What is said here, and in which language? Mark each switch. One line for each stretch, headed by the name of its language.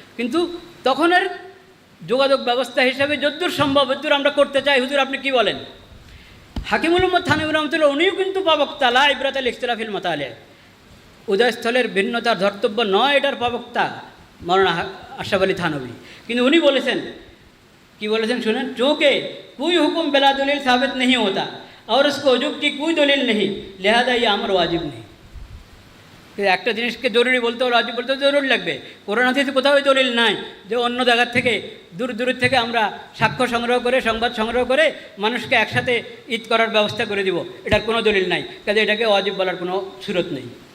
Bangla: কিন্তু তখনের যোগাযোগ ব্যবস্থা হিসাবে যদ্দূর সম্ভব যদ্দূর আমরা করতে চাই, হুজুর আপনি কি বলেন? হাকিমুল উম্মত থানভী রহমতুল্লাহ উনিও কিন্তু প্রবক্তা,
Arabic: লা ইবরাতা লিখতিলাফিল মাতালিহ,
Bangla: উদয়স্থলের ভিন্নতার ধর্তব্য নয় এটার প্রবক্তা মৌলানা আশরাফ আলী থানভী। কিন্তু উনি বলেছেন, কি বলেছেন শুনেন,
Hindi: চোঁকে কোई হুকুম बिला दलील साबित नहीं होता और उसको वजूब की कोई दलील नहीं, लिहाजा ये अमर वाजिब नहीं।
Bangla: একটা জিনিসকে জরুরি বলতে হলে, ওয়াজিব বলতে জরুরি লাগবে। কোরআন হাদিসে কোথাও দলিল নাই যে অন্য জায়গার থেকে দূর দূর থেকে আমরা সাক্ষ্য সংগ্রহ করে, সংবাদ সংগ্রহ করে মানুষকে একসাথে ঈদ করার ব্যবস্থা করে দিব, এটার কোনো দলিল নাই, কাজে এটাকে ওয়াজিব বলার কোনো সুরত নেই।